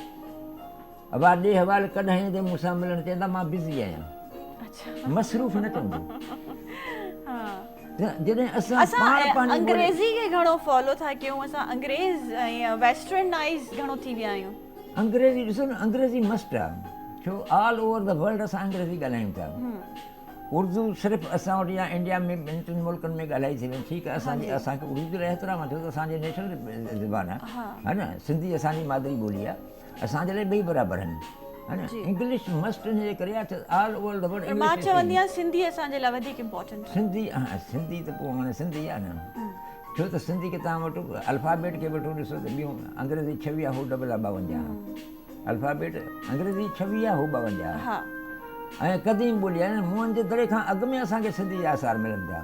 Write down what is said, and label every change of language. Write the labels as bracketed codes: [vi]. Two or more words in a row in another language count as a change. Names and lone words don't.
[sd] अब ॾे हवाले कॾहिं ते मूंसां मिलणु चवंदा मां बिज़ी आहियां अच्छा मसरूफ़ न चवंदो हा त जॾहिं असां असां पाण पंहिंजी अंग्रेज़ी खे घणो फॉलो था कयूं असां अंग्रेज़ ऐं वेस्टर्नाइज़ घणो थी विया आहियूं अंग्रेज़ी ॾिसो न अंग्रेज़ी मस्ट आहे छो [en] all over the world [sd] असां अंग्रेज़ी ॻाल्हायूं था उर्दू सिर्फ़ु असां वटि या इंडिया में ॿिनि टिनि मुल्कनि में ॻाल्हाई थी वञे, ठीकु आहे, असांखे उर्दू जो एतिराम आहे छो त असांजी नेशनल ज़बान आहे, [ur] ہے نا, [sd] सिंधी असांजी मादरी ॿोली आहे, असांजे लाइ ॿई बराबरि आहिनि, [ur] ہے نا. [en] English must [sd] हिन जे करे आहे [en] all over the world. [sd] मां चवंदी आहियां सिंधी असांजे लाइ वधीक इम्पोर्टेंट। सिंधी, हा सिंधी त पोइ हाणे सिंधी आहे न, छो त सिंधी खे तव्हां वटि अल्फ़ाबेट खे वठो ॾिसो त ॿियूं अंग्रेज़ी 26 हो डबल आहे 52, अल्फ़ाबेट अंग्रेज़ी 26 हो 52, हा, ऐं क़दीम ॿोली आहे न, मुंहनि जे दड़े खां अॻु में असांखे सिंधी जा आसार मिलनि था।